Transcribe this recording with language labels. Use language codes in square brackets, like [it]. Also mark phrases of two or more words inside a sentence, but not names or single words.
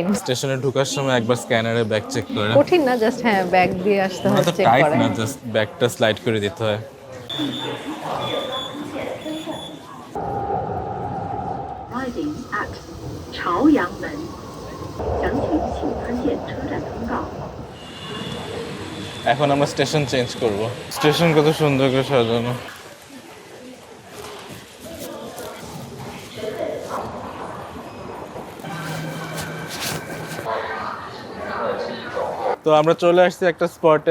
[bn] স্টেশনে ঢোকার সময় একবার স্ক্যানারে ব্যাগ চেক করে। কঠিন না, জাস্ট হ্যাঁ ব্যাগ দিয়ে আসতে হয়, তো চেক টাইট করে। না, জাস্ট ব্যাগটা স্লাইড করে দিতে হয়। [en] Riding at [zh] 朝阳门，详情请参见车站通告。 এখন আমরা স্টেশন চেঞ্জ করব। স্টেশন কত সুন্দর করে সাজানো। তো আমরা চলে আসছি একটা স্পটে।